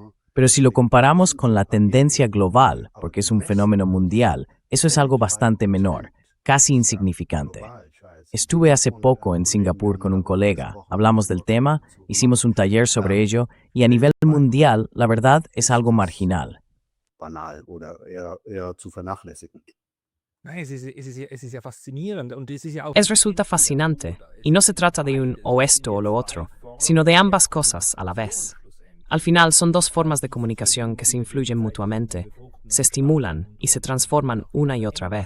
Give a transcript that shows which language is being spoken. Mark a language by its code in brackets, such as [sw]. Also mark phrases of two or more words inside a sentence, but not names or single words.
[es] Pero si lo comparamos con la tendencia global, porque es un fenómeno mundial, eso es algo bastante menor, casi insignificante. Estuve hace poco en Singapur con un colega, hablamos del tema, hicimos un taller sobre ello, y a nivel mundial, la verdad, es algo marginal. [de] Banal oder eher zu vernachlässigen. [es] Resulta fascinante, y no se trata de un o esto o lo otro, sino de ambas cosas a la vez. Al final son dos formas de comunicación que se influyen mutuamente, se estimulan y se transforman una y otra vez.